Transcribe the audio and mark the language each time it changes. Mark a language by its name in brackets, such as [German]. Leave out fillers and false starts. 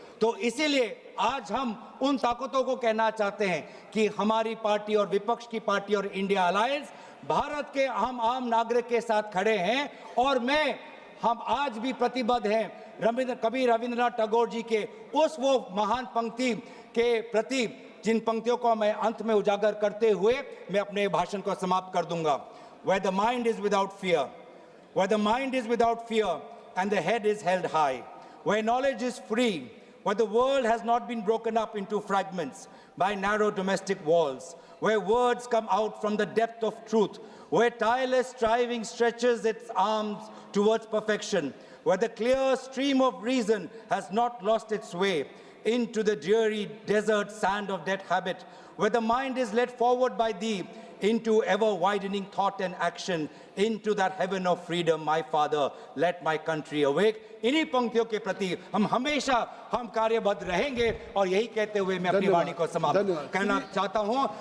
[Hindi] तो इसीलिए आज हम उन ताकतों को कहना चाहते हैं कि हमारी पार्टी और विपक्ष की पार्टी और इंडिया अलायंस भारत के हम आम नागरिक के साथ खड़े हैं, और हम आज भी प्रतिबद्ध हैं कवि रविंद्रनाथ टैगोर जी के उस वो महान पंक्ति के प्रति, जिन पंक्तियों को मैं अंत में उजागर करते हुए मैं अपने भाषण को समाप्त कर दूंगा। [English] Where the mind is without fear, where the mind is without fear and the head is held high, where knowledge is free, where the world has not been broken up into fragments by narrow domestic walls, where words come out from the depth of truth, where tireless striving stretches its arms towards perfection, where the clear stream of reason has not lost its way into the dreary desert sand of dead habit, where the mind is led forward by thee into ever-widening thought and action, into that heaven of freedom, my Father, let my country awake. [Hindi] इन्हीं पंक्तियों के प्रति हम हमेशा कार्यबद्ध रहेंगे, और यही कहते हुए मैं अपनी वाणी को समाप्त करना चाहता हूँ।